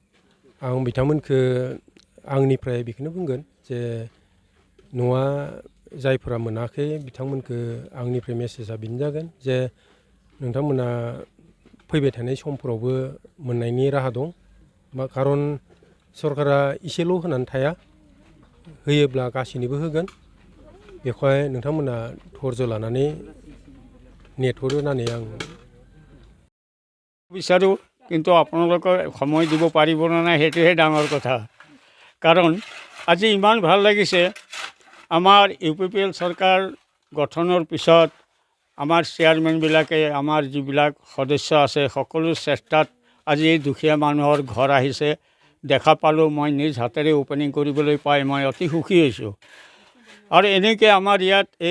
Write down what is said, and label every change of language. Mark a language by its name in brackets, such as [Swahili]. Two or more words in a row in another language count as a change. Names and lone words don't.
[Bodo] आं बिथांमोनखौ आंनिफ्राय बेखौनो बुंगोन जे न'आ जायफोरा मोनाखै बिथांमोनखौ आंनिफ्राय मेसेजआ बेनो जागोन जे नोंथांमोना फैबाय थानाय समफोरावबो मोननायनि राहा दं खारन सरकारा इसेल' होनानै थाया होयोब्ला गासैनोबो होगोन बेखौहाय नोंथांमोना धैर्य लानानै नेटहरो होननानै आं [Assamese] বিচাৰোঁ কিন্তু আপোনালোকে সময় দিব পাৰিব নে নাই সেইটোহে ডাঙৰ কথা কাৰণ আজি ইমান ভাল লাগিছে আমাৰ UPPL চৰকাৰ গঠনৰ পিছত আমাৰ চেয়াৰমেনবিলাকে আমাৰ যিবিলাক সদস্য আছে সকলো চেষ্টাত আজি এই দুখীয়া মানুহৰ ঘৰ আহিছে দেখা পালোঁ মই নিজ হাতেৰে ওপেনিং কৰিবলৈ পাই মই অতি সুখী হৈছোঁ আৰু এনেকৈ আমাৰ ইয়াত এই